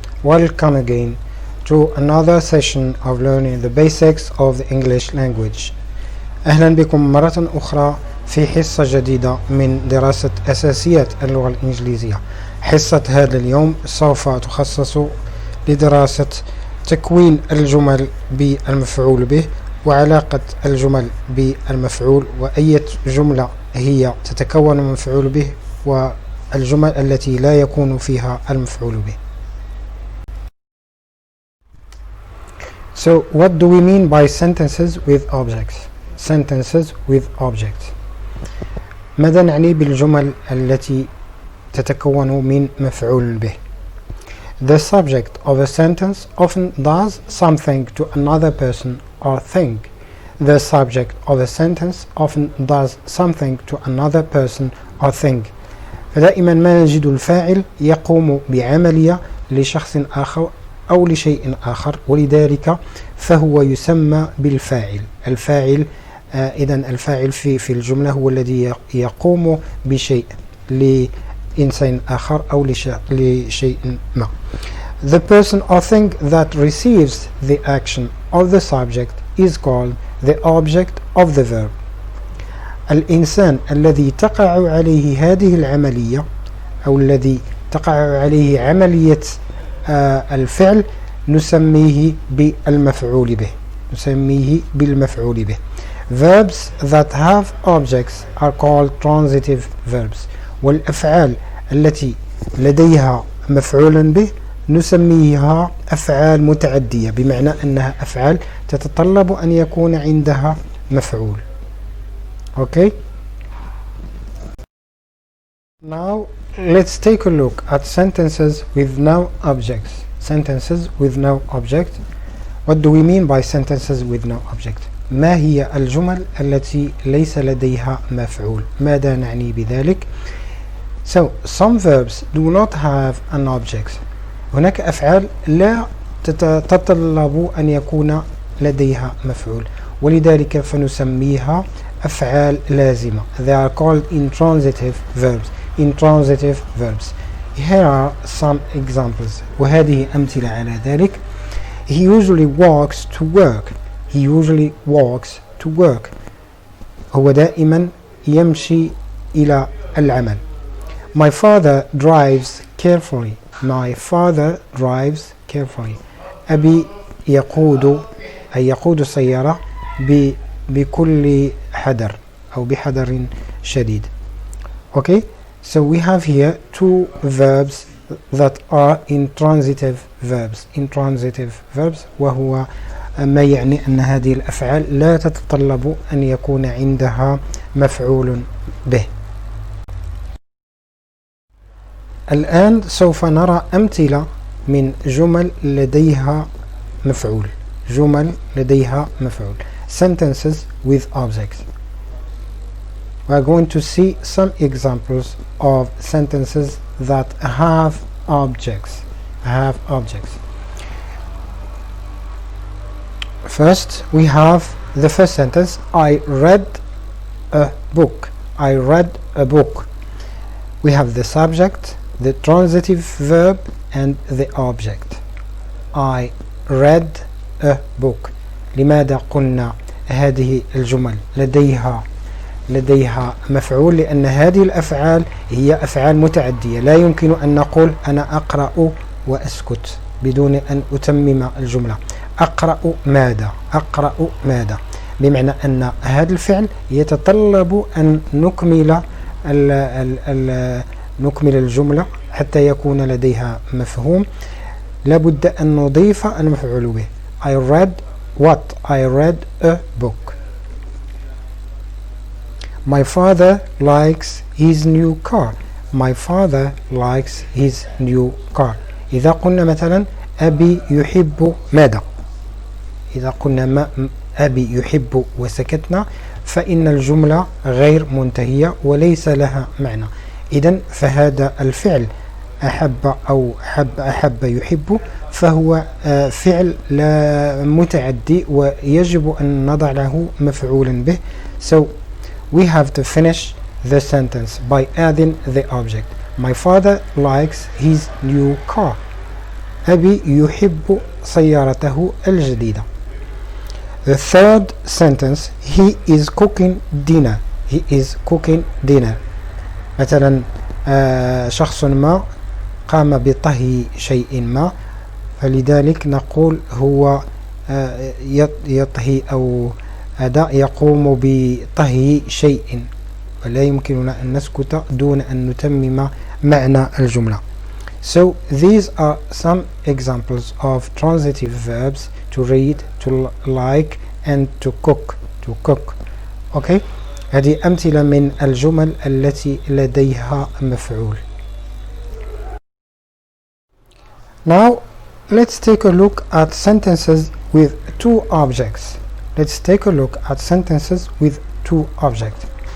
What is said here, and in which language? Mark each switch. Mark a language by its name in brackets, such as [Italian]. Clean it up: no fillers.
[English] Welcome again to another session of learning the basics of the English language. [Arabic] أهلا بكم مرة أخرى في حصة جديدة من دراسة أساسيات اللغة الإنجليزية. حصة هذا اليوم سوف تخصص لدراسة تكوين الجمل بالمفعول به وعلاقة الجمل بالمفعول وأي جملة هي تتكون من مفعول به والجمل التي لا يكون فيها المفعول به. [English] So what do we mean by sentences with objects? Sentences with objects. [Arabic] ماذا نعني بالجمل التي تتكون من مفعول به؟ [English] The subject of a sentence often does something to another person or thing. The subject of a sentence often does something to another person or thing. [Arabic] فدائما ما نجد الفاعل يقوم بعملية لشخص آخر أو لشيء آخر ولذلك فهو يسمى بالفاعل. الفاعل إذن الفاعل في الجملة هو الذي يقوم بشيء لإنسان آخر أو لشيء ما. [English] The person or thing that receives the action of the subject is called the object of the verb. [Arabic] الإنسان الذي تقع عليه هذه العملية أو الذي تقع عليه عملية الفعل نسميه بالمفعول به. نسميه بالمفعول به. [English] Verbs that have objects are called transitive verbs. [Arabic] والأفعال التي لديها مفعول به نسميها أفعال متعدية بمعنى أنها أفعال تتطلب أن يكون عندها مفعول. [English] Okay? Now let's take a look at sentences with no objects. Sentences with no object. What do we mean by sentences with no object? [Arabic] ما هي الجمل التي ليس لديها مفعول؟ ماذا نعني بذلك؟ [English] So some verbs do not have an object. [Arabic] هناك أفعال لا تتطلب أن يكون لديها مفعول ولذلك فنسميها أفعال لازمة. [English] They are called intransitive verbs. Intransitive verbs. Here are some examples. [Arabic] وهذه أمثلة على ذلك. [English] He usually walks to work. He usually walks to work. [Arabic] هو دائما يمشي إلى العمل. [English] My father drives carefully. My father drives carefully. [Arabic] أبي يقود أي يقود السيارة بكل حذر أو بحذر شديد. [English] Okay, so we have here two verbs that are intransitive verbs. Intransitive verbs [Arabic] وهو ما يعني أن هذه الأفعال لا تتطلب أن يكون عندها مفعول به. الآن سوف نرى أمثلة من جمل لديها مفعول. جمل لديها مفعول. [English] Sentences with objects. We are going to see some examples of sentences that have objects. Have objects. First, we have the first sentence. I read a book. I read a book. We have the subject, the transitive verb, and the object. I read a book. [Arabic] لماذا قلنا هذه الجمل لديها مفعول؟ لأن هذه الأفعال هي أفعال متعدية. لا يمكن أن نقول أنا أقرأ وأسكت بدون أن أتمم الجملة. أقرأ ماذا؟ أقرأ ماذا؟ بمعنى أن هذا الفعل يتطلب أن نكمل الجملة حتى يكون لديها مفهوم. لابد أن نضيف المفعول به. [English] I read what? I read a book. My father likes his new car. My father likes his new car. [Arabic] إذا قلنا مثلا أبي يحب ماذا؟ إذا قلنا أبي يحب وسكتنا فإن الجملة غير منتهية وليس لها معنى. إذن فهذا الفعل أحب أو أحب يحب فهو فعل لا متعدي ويجب أن نضع له مفعولا به. [English] So we have to finish the sentence by adding the object. My father likes his new car. [Arabic] أبي يحب سيارته الجديدة. [English] The third sentence, he is cooking dinner. He is cooking dinner. [Arabic] مثلا شخص ما قام بطهي شيء ما، فلذلك نقول هو يطهي أو يقوم بطهي شيء، ولا يمكننا أن نسكت دون أن نتمم معنى الجملة. [English] So these are some examples of transitive verbs: to read, to like, and to cook. To cook. Okay. [Arabic] هذه أمثلة من الجمل التي لديها مفعول. [English] Now let's take a look at sentences with two objects. Let's take a look at sentences with two objects.